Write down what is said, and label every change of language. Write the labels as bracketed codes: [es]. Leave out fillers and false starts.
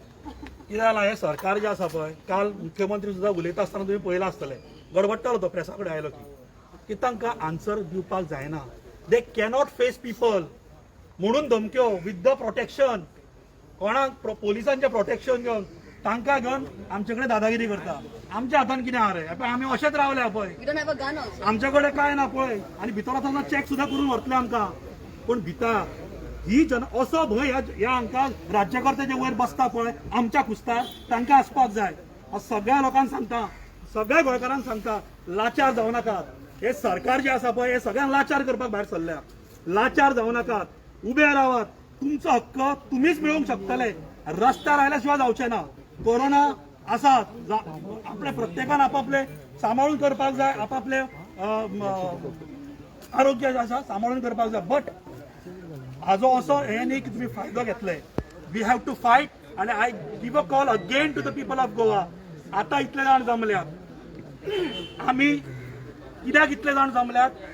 [kok] कितें जालां हें सरकार जें आसा पळय, काल मुख्यमंत्री सुद्दां उलयता आसतना तुमी पळयलां आसतलें, गडबडटालो तो प्रेसा कडेन आयलो की तांकां आन्सर दिवपाक जायना. [en] they cannot face people [kok] म्हणून धमक्यो [en] With the protection. [kok] कोणाक पोलिसांचें प्रोटेक्शन घेवन तांकां घेवन आमचे कडेन दादागिरी करता. आमच्या हातान कितें आहा रे? आमी अशेंच रावल्या पळय, [en] You don't have a gun also. [kok] आमच्या कडेन काय ना पळय. आनी भितर आतां चॅक सुद्दां करून व्हरतले आमकां. पूण भिता ही असो भंय ह्या हांकां राज्यकर्त्याचे वयर बसता पळय आमच्या कुस्तार, तांकां आसपाक जाय. सगळ्या लोकांक सांगता, सगळ्या गोंयकारांक सांगता, लाचार जावं नाकात. हे सरकार जे आसा पळय हे सगळ्यांक लाचार करपाक भायर सरल्या. लाचार जावं नाकात, उबे रावात. तुमचो हक्क तुमीच मेळोवंक शकतले, रस्त्यार आयल्या शिवाय जावचे ना. कोरोना आसा, आपले प्रत्येकान आपापले सांबाळून करपाक जाय, आपापले आरोग्य जे आसा सांबाळून करपाक जाय. बट हाजो असो हे न्ही की तुमी फायदो घेतले. [en] We have to fight. [kok] आनी [en] I give a call again to the people of Goa. [kok] आतां इतले जाण जमल्यात, आमी कित्याक इतले जाण जमल्यात?